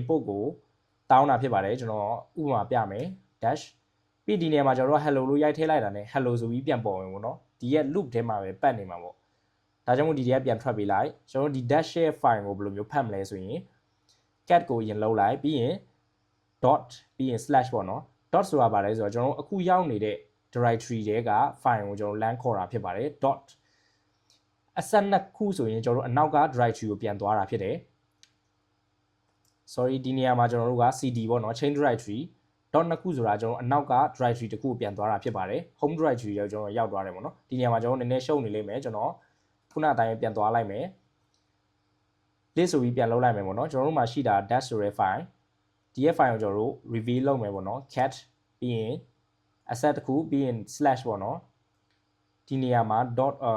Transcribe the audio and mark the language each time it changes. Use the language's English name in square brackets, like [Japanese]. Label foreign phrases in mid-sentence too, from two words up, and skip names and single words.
[Burmese] input ကိုတောင်းတာဖြစ်ပါတယ်ကျွန်တော်ဥပမာပြမယ် dash ပြီးဒီနေရာမှာကျွန်တော်တို့ hello လို့ရိုက်ထည့်လိုက်တာနဲ့ hello ဆိုပြီးပြန်ပေါ်ဝင်ပေါ့နော်ဒီရဲ့ loop ထဲမှာပဲပတ်နေမှာပေါ့ဒါကြောင့်မို့ဒီတွေကပြန်ထွက်ပေးလိုက်ကျွန်တော်တို့ဒီ dash ရဲ့ file ကိုဘယ်လိုမျိုးဖတ်မလဲဆိုရင် cat ကိုရင်လုံးလိုက်ပြီးရင် dot ပြီးရင် slash ပေါ့နော် dot ဆိုတာဘာလဲဆိုတော့ကျွန်တော်တို့အခုရောက်နေတဲ့ directory တွေက file ကိုကျွန်တော် LAN ခေါ်တာဖြစ်ပါတယ် dot အဆက်နှစ်ခုဆိုရင်ကျွန်တော်တို့အနောက်က directory ကိုပြန်သွားတာဖြစ်တယ် sorry ဒီနေရာမှာကျွန်တော်တို့က cd ပေါ့နော် [English] chain directory [Burmese] dot နှစ်ခုဆိုတာကျွန်တော်အနောက်က directory တစ်ခုကိုပြန်သွားတာဖြစ်ပါတယ် [English] home directory [Burmese] ကိုကျွန်တော်ရောက်သွားတယ်ပေါ့နော်ဒီနေရာမှာကျွန်တော်နည်းနည်းရှုပ်နေလိမ့်မယ်ကျွန်တော်ခုနအတိုင်းပြန်သွားလိုက်မယ် list ဆိုပြီးပြန်လုပ်လိုက်မယ်ပေါ့နော်ကျွန်တော်တို့မှာရှိတာ dash ဆိုတဲ့ file ဒီရဲ့ file ကိုကျွန်တော်တို့ reveal လုပ်မယ်ပေါ့နော် cat ပြီးရင် asset တစ်ခုပြီးရင် slash ပေါ့နော်ဒီနေရာမှာ dot